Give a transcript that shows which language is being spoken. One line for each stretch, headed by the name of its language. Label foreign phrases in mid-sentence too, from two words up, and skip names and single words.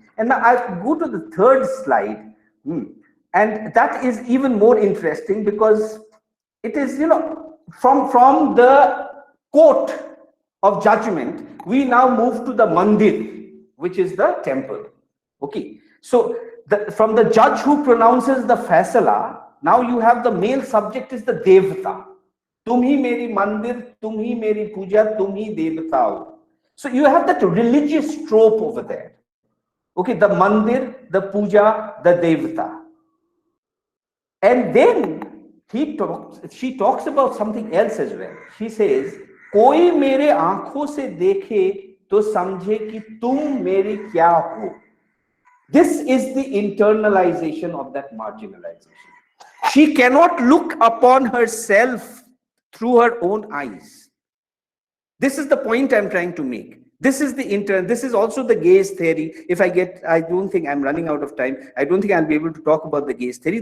English: And now I'll go to the third slide, and that is even more interesting because it is, from the court of judgment, we now move to the mandir, which is the temple. Okay, so from the judge who pronounces the faisala, now you have the male subject is the devta.
Hindi: तुम ही मेरी मंदिर, तुम ही मेरी पूजा, तुम ही देवता हो.
English: So you have that religious trope over there. Okay, the mandir, the puja, the devta. And then she talks about something else as well. She says,
Hindi: "कोई मेरे आँखों से देखे तो समझे कि तुम मेरी क्या हो."
English: This is the internalization of that marginalization. She cannot look upon herself through her own eyes. This is the point I'm trying to make. This is this is also the gaze theory. I don't think I'm running out of time. I don't think I'll be able to talk about the gaze theory.